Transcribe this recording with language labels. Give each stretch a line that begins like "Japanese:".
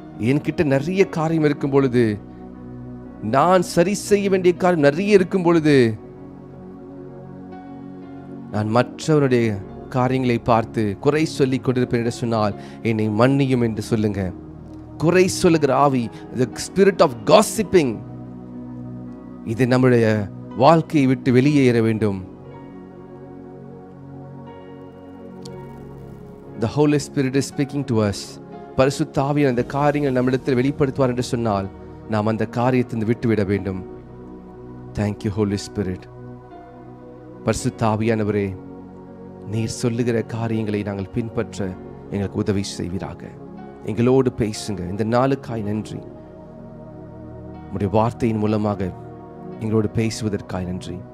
Tamil: என்கிட்ட நிறைய காரியம் இருக்கும் பொழுது, நான் சரி செய்ய வேண்டிய காரியம் நிறைய இருக்கும் பொழுது, நான் மற்றவருடைய காரியங்களை பார்த்து குறை சொல்லி கொண்டிருப்பேன் என்று சொன்னால் என்னை மன்னியும் என்று சொல்லுங்க. குறை சொல்லுகிற ஆவி,
English: the spirit of gossiping,
Tamil: இது நம்முடைய வாழ்க்கையை விட்டு வெளியேற வேண்டும்.
English: The Holy Spirit is speaking to us.
Tamil: பரிசுத்த ஆவியானவர் அந்த காரியங்கள் நம்மிடத்தில் வெளிப்படுத்துவார் என்று சொன்னால் நாம் அந்த காரியத்தை விட்டுவிட வேண்டும்.
English: Thank you, Holy Spirit.
Tamil: பரிசுத்த ஆவியானவரே, நீர் சொல்லுகிற காரியங்களை நாங்கள் பின்பற்ற எங்களுக்கு உதவி செய்வீராக. எங்களோடு பேசுங்க. இந்த நாளுக்காய் நன்றி. உம்முடைய வார்த்தையின் மூலமாக எங்களோடு பேசுவதற்காய் நன்றி.